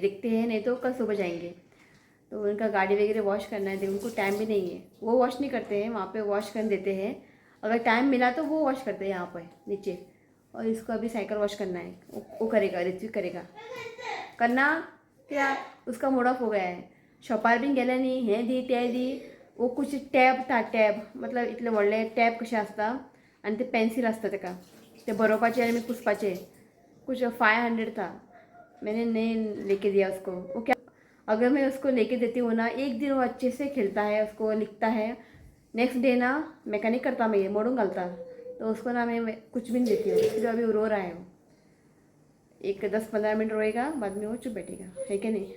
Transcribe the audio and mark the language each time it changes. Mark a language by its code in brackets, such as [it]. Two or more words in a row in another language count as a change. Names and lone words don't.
[hi] देखते हैं, नहीं तो कल सुबह जाएंगे। तो उनका गाड़ी वगैरह वॉश करना है, उनको टाइम भी नहीं है, वो वॉश नहीं करते हैं, वहाँ पे वॉश कर देते हैं। अगर टाइम मिला तो वो वॉश करते हैं यहाँ पर नीचे। और इसको अभी साइकिल वॉश करना है, वो करेगा, ऋत्विक करेगा। करना क्या, उसका मूड ऑफ हो गया है। [kok] शॉपार बीन गेले न्ही, हें दी तें दी। [hi] वो कुछ टॅब था, टॅब मतलब [kok] इतले व्हडले टॅब कशें आसता आनी ते पेन्सिल आसता तेका, ते बरोवपाचे आनी पुसपाचे। [hi] कुछ 500 था, मैंने नहीं लेके दिया उसको। वो क्या, अगर मैं उसको लेके देती हूँ ना, एक दिन वो अच्छे से खेलता है, उसको लिखता है, [en] next day [hi] ना मैकेनिक करता, मैं ये मोड़ूंग डालता, तो उसको ना मैं कुछ भी नहीं देती हूँ। फिर अभी वो रो रहा है, वो एक 10-15 मिनट रोएगा, बाद में वो चुप बैठेगा, है कि नहीं।